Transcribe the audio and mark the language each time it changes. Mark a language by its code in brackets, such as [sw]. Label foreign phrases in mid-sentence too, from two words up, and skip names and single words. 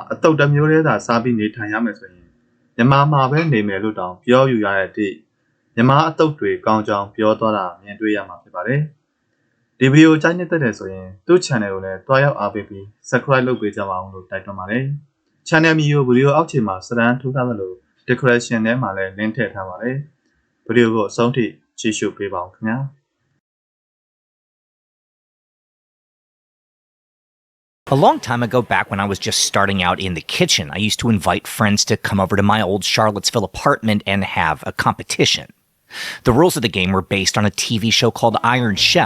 [my] အတုပ်တစ်မျိုးတည်းသာစားပြီးနေထိုင်ရမယ်ဆိုရင်မြန်မာမှာပဲနေမယ်လို့တောင်ပြောယူရတဲ့အထိမြန်မာအတုပ်တွေကောင်းကြောင်းပြောသွားတာမြင်တွေ့ရမှာဖြစ်ပါတယ်ဒီဗီဒီယိုကြိုက်နေတဲ့ဆိုရင်သူ့ channel ကိုလည်းတွားရောက်အားပေးပြီး subscribe လုပ်ပေးကြပါအောင်လို့တိုက်တွန်းပါတယ် channel မျိုးကိုဗီဒီယိုအောက်ခြေမှာစတန်းထိုးထားသလို decoration ထဲမှာလည်း link ထည့်ထားပါတယ်ဗီဒီယိုကိုအဆုံးထိကြည့်ရှုပေးပါဦးခင်ဗျာ [en] A long time ago, back when I was just starting out in the kitchen, I used to invite friends to come over to my old Charlottesville apartment and have a competition. The rules of the game were based on a TV show called Iron Chef.